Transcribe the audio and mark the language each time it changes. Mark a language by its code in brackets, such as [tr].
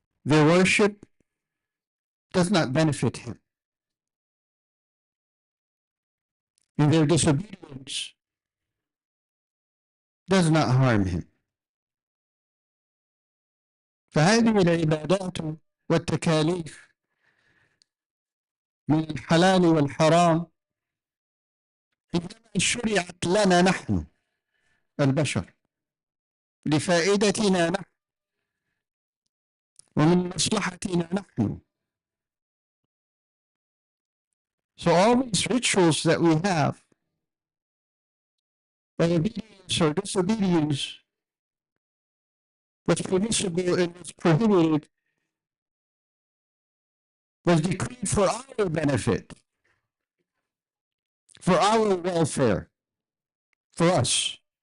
[en] their worship does not benefit him. And their disobedience does not harm him. [ar] فهذه العبادات والتكاليف من الحلال والحرام إنما شرعت لنا نحن البشر لفائدتنا نحن ومن مصلحتنا نحن. [en] So all these rituals that we have, by obedience or disobedience, what's permissible and what's prohibited, was decreed for our benefit, for our welfare, for us.